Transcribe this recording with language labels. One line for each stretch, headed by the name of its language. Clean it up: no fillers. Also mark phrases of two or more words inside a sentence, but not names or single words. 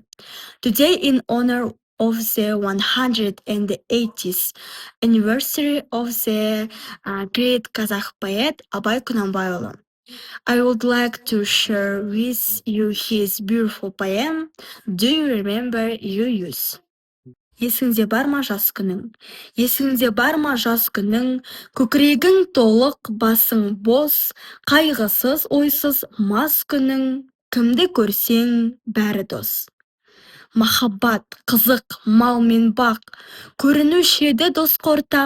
English: Today, in honor of the 180th anniversary of the great Kazakh poet Abay Kunanbayulu, I would like to share with you his beautiful poem, Do You Remember Your Youth?
Kazakh: Есіңде бар ма жас күнің? Есіңде бар ма жас күнің? Көкірегің толық, басың бос, қайғысыз, ойсыз мас күнің. Кімді көрсең, бәрі дос. Махаббат, қызық, мал мен бақ, көрінуші еді дос ортақ.